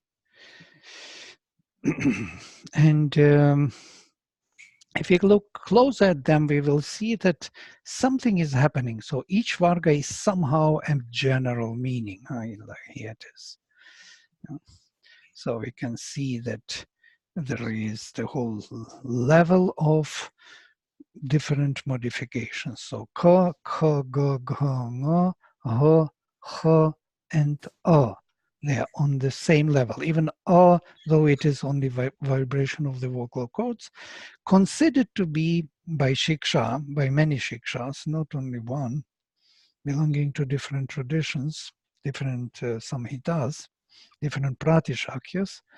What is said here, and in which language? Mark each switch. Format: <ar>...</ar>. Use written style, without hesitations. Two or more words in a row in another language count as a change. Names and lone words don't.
<en>And if you look closer at them, we will see that something is happening. So each varga is somehow a general meaning. Here it is. So we can see that there is the whole level of different modifications.</en> <sa>So ka, kha, ga, gha, nga, ha, ha,</sa> <en>and a. They are on the same level. Even a, though it is only vibration of the vocal cords, considered to be by shiksha, by many shikshas, not only one, belonging to different traditions, different samhitas, different pratishakyas.</en>